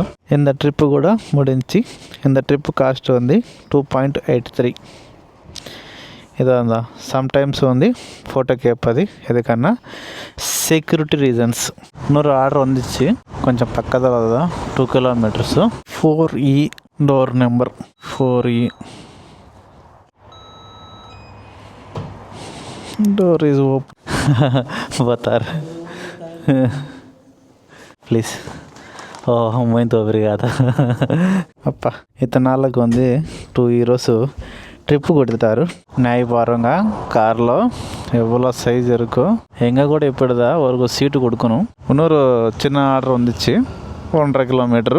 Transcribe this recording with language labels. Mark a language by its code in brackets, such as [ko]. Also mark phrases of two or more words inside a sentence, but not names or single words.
[ta] இந்த ட்ரிப்பு கூட முடிஞ்சு. இந்த [en] trip cost [ta] வந்து 2.83. இதான் தான் சம்டைம்ஸ் வந்து ஃபோட்டோ கேட்பது எதுக்குன்னா [en] security reasons. [ta] இன்னொரு ஆர்டர் வந்துச்சு கொஞ்சம் பக்கத்தில் தான், 2 கிலோமீட்டர்ஸு. [en] 4E door number 4E. door is open [hi] बता रहे [en] प्लीज़. [pt] ஓ muito obrigado. [ta] அப்பா இத்தனை நாளுக்கு வந்து 2 [en] euros trip [ta] கொடுத்துட்டாரு. நாய் பாருங்க, காரில் எவ்வளோ சைஸ் இருக்கும். எங்கள் கூட இப்படி தான் ஒரு சீட்டு கொடுக்கணும். இன்னொரு சின்ன ஆர்டர் வந்துச்சு 1.5 கிலோமீட்டரு.